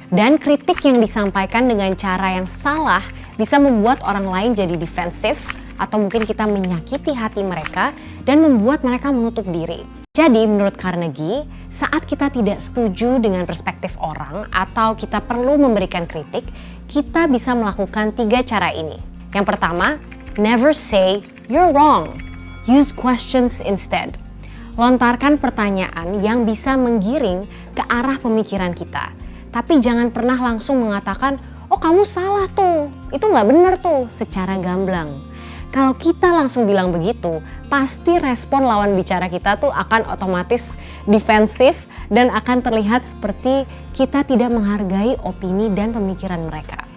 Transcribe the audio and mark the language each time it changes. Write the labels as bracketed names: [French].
[Indonesian] Dan kritik yang disampaikan dengan cara yang salah bisa membuat orang lain jadi defensif, atau mungkin kita menyakiti hati mereka dan membuat mereka menutup diri. Jadi menurut Carnegie, saat kita tidak setuju dengan perspektif orang atau kita perlu memberikan kritik, kita bisa melakukan 3 cara ini. Yang pertama, [English] never say you're wrong. Use questions instead. [Indonesian] Lontarkan pertanyaan yang bisa menggiring ke arah pemikiran kita. Tapi jangan pernah langsung mengatakan, oh kamu salah tuh, itu nggak benar tuh, secara gamblang. Kalau kita langsung bilang begitu, pasti respon lawan bicara kita tuh akan otomatis defensif dan akan terlihat seperti kita tidak menghargai opini dan pemikiran mereka.